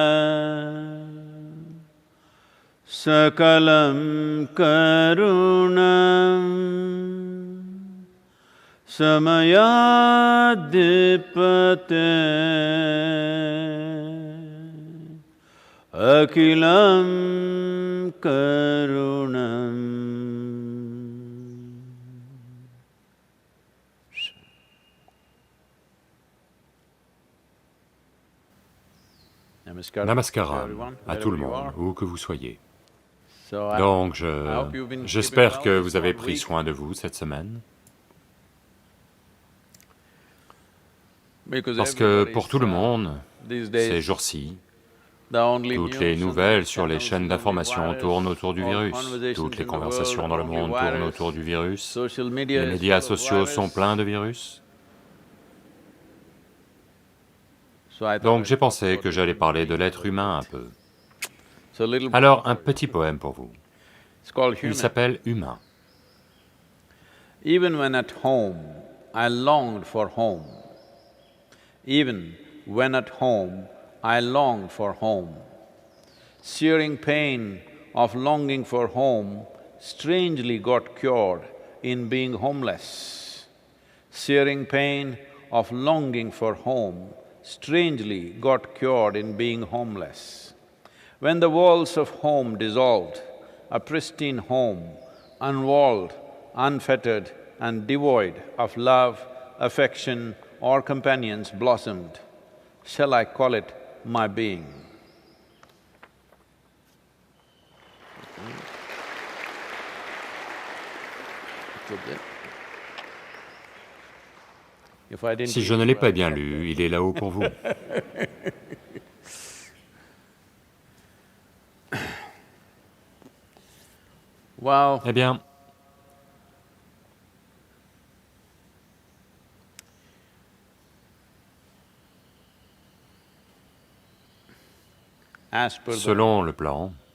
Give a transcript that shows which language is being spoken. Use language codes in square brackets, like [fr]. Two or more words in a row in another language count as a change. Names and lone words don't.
[sa] सकलं करुणं समयाधिपते अखिलं करुणम्। [fr] Namaskaram à tout le monde, où que vous soyez. Donc, j'espère que vous avez pris soin de vous cette semaine, parce que pour tout le monde, ces jours-ci, toutes les nouvelles sur les chaînes d'information tournent autour du virus, toutes les conversations dans le monde tournent autour du virus, les médias sociaux sont pleins de virus. Donc j'ai pensé que j'allais parler de l'être humain un peu. Alors, un petit poème pour vous. Il s'appelle Humain. [en] Even when at home, I longed for home. Even when at home, I longed for home. Searing pain of longing for home strangely got cured in being homeless. Searing pain of longing for home strangely got cured in being homeless. When the walls of home dissolved, a pristine home, unwalled, unfettered and devoid of love, affection or companions blossomed. Shall I call it my being? [fr] Si je ne l'ai pas bien lu, il est là-haut pour vous. Eh bien, selon le plan,